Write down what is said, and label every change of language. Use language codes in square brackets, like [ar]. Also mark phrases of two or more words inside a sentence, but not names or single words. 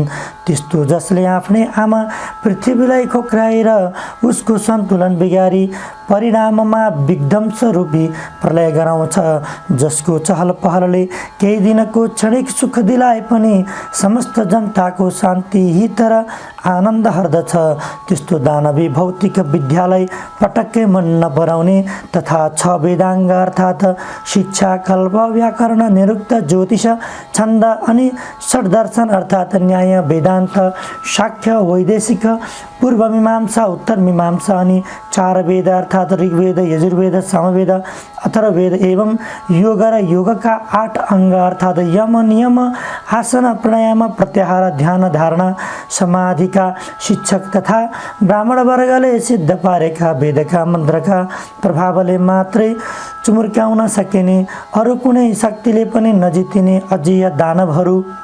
[ne] त्यस्तो जसले आफ्नै आमा पृथ्वीलाई खोक्राएर उसको सन्तुलन बिगारी परिणाममा विध्वंस रूपी प्रलय गराउँछ, जसको चहल पहलले केही दिनको क्षणिक सुख दिलाए पनि समस्त जनताको शान्ति हित र आनन्द हर्दछ। त्यस्तो दानवी भौतिक विद्यालाई पटक्कै मन नपराउने तथा 6 वेदाङ्ग अर्थात् शिक्षा, कल्प, व्याकरण, निरुक्त, ज्योतिष, छन्द अनि षड्दर्शन अर्थात् न्याय, वेदान्त, शाक्य, वैदेशिक, पूर्व मीमांसा, उत्तर मीमांसा अनि 4 वेद अर्थात् ऋग्वेद, यजुर्वेद, सामवेद, अथर्ववेद एवं योग र योगका 8 अङ्ग अर्थात् यम, नियम, आसन, प्राणायाम, प्रत्याहार, ध्यान, धारणा, समाधिका शिक्षक तथा ब्राह्मण वर्गले सिद्ध पारेका वेदका मन्त्रका प्रभावले मात्रै चुमुर्क्याउन सकिने, अरू कुनै शक्तिले पनि नजितिने अजेय दानवहरू